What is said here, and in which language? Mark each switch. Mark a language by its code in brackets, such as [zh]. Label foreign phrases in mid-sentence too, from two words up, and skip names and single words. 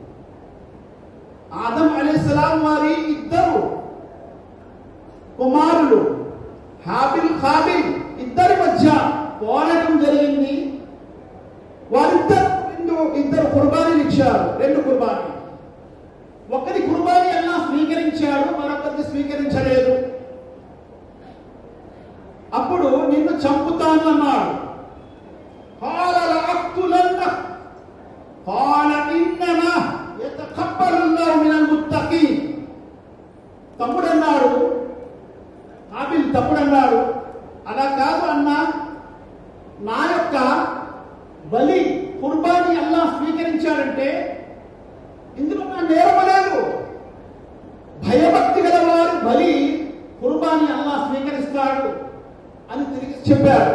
[te] ఆదం అలైహిస్సలాం వారి 2 కుమారులు హాబిల్, ఖాబిల్, ఇద్దరి మధ్య పోరాటం జరిగింది. వారిద్దరు కుర్బానీలు ఇచ్చారు, 2 కుర్బానీ. ఒకరి కుర్బానీ అల్లా స్వీకరించాడు, మరొకరిని స్వీకరించలేదు. అప్పుడు నిన్ను చంపుతాను అన్నాడు. [ar] قال لأقتلنك قال إنما يتقبل الله من المتقين. [te] తమ్ముడన్నాడు, హాబిల్ తమ్ముడన్నాడు, అలా కాదు అన్నా, నా యొక్క బలి కుర్బానీ అల్లా స్వీకరించాడంటే ఇందులో నా నేరం లేదు. భయభక్తి గల వారి బలి కుర్బానీ అల్లా స్వీకరిస్తాడు అని తిరిగి చెప్పారు.